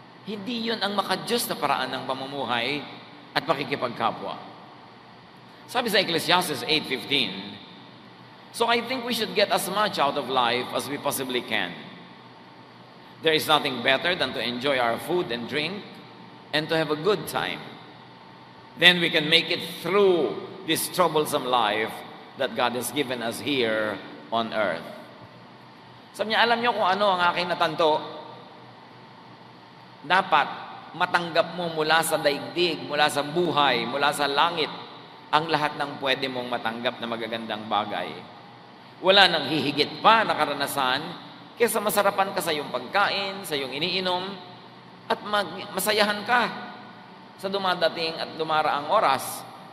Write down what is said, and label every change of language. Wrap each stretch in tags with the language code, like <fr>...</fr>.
<tl>Hindi yun ang makadiyos na paraan ng pamumuhay at pakikipagkapwa. Sabi sa</tl> <en>Ecclesiastes 8:15, so I think we should get as much out of life as we possibly can. There is nothing better than to enjoy our food and drink and to have a good time. Then we can make it through this troublesome life that God has given us here on earth.</en> <tl>Sabi niya, alam niyo kung ano ang aking natanto? Dapat matanggap mo mula sa daigdig, mula sa buhay, mula sa langit, ang lahat ng pwede mong matanggap na magagandang bagay. Wala nang hihigit pa na karanasan kaysa masarapan ka sa iyong pagkain, sa iyong iniinom, at masayahan ka sa dumadating at dumaraang oras.</tl>